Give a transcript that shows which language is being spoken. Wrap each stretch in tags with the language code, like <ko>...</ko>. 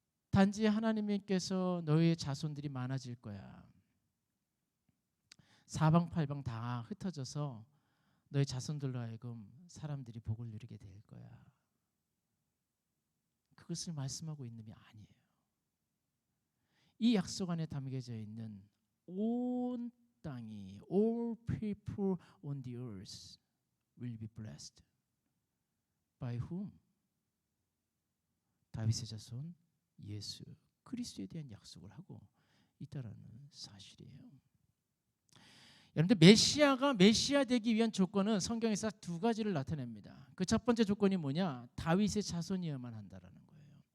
<ko>단지 하나님께서 너의 자손들이 많아질 거야. 사방팔방 다 흩어져서 너의 자손들로 하여금 사람들이 복을 누리게 될 거야. 그것을 말씀하고 있는 게 아니에요. 이 약속 안에 담겨져 있는 온 땅이</ko> <en>all people on the earth will be blessed. By whom?</en> <ko>다윗의 자손 예수 그리스도에 대한 약속을 하고 있다라는 사실이에요. 여러분들 메시아가 메시아 되기 위한 조건은 성경에서 두 가지를 나타냅니다. 그 첫 번째 조건이 뭐냐? 다윗의 자손이어야만 한다라는 거예요.</ko>